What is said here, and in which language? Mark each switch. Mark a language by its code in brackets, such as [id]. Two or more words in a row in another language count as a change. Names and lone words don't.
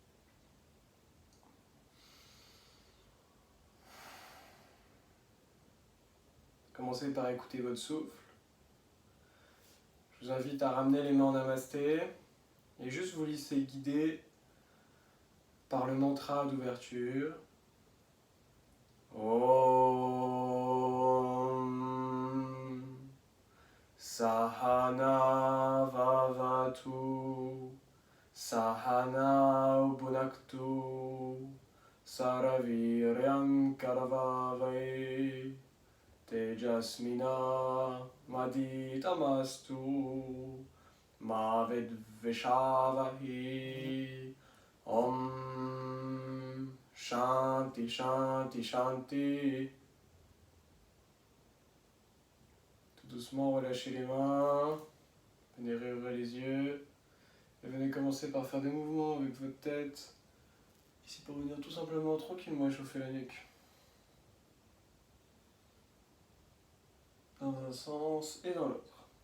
[fr] Commencez par écouter votre souffle. Je vous invite à ramener les mains en namasté et juste vous laisser guider par le mantra d'ouverture. [sa] Om Sahana Vavatu Sahana Ubunaktu Saraviryam Karavavai Tejasmina Maditamastu Ma Vidvishavahi Om Shanti Shanti Shanti. [fr] Tout doucement, relâchez les mains. Venez réouvrir les yeux. Et venez commencer par faire des mouvements avec votre tête. Ici pour venir tout simplement tranquillement échauffer la nuque. Dans un sens et dans l'autre.